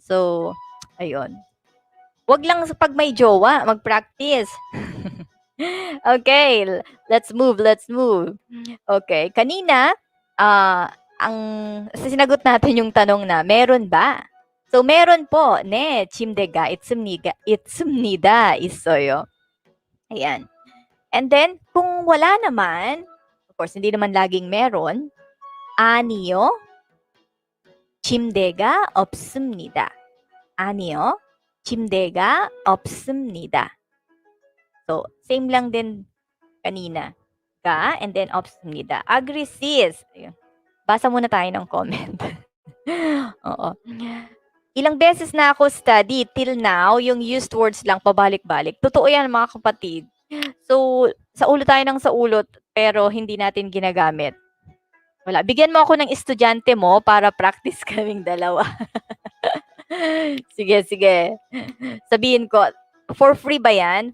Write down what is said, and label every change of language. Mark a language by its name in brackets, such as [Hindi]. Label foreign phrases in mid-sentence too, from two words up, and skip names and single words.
[Filipino] So, ayun. Wag lang pag may jowa, mag-practice. [English] Okay, let's move. [Filipino] Okay, kanina, ang sinagot natin yung tanong na, meron ba? So, meron po. [Korean] 네, 침대가 있습니다. 있어요. [Filipino] Ayan. [English] And then, [Filipino] kung wala naman, [English] of course, [Filipino] hindi naman laging meron, [Korean] 아니요. 침대가 없습니다. 아니요. 침대가 없습니다. [Filipino] So, same lang din kanina. [English] Ga, and then 없습니다. Agree, sis. Ayun. [Filipino] Basa muna tayo ng comment. Oo. Ilang beses na ako [English] study till now, [Filipino] yung [English] used words [Filipino] lang pabalik-balik. Totoo yan, mga kapatid. So, sa ulo tayo ng sa ulot, pero hindi natin ginagamit. Wala. Bigyan mo ako ng estudyante mo para practice kaming dalawa. Sige. Sabihin ko, [English] for free [Filipino] ba yan?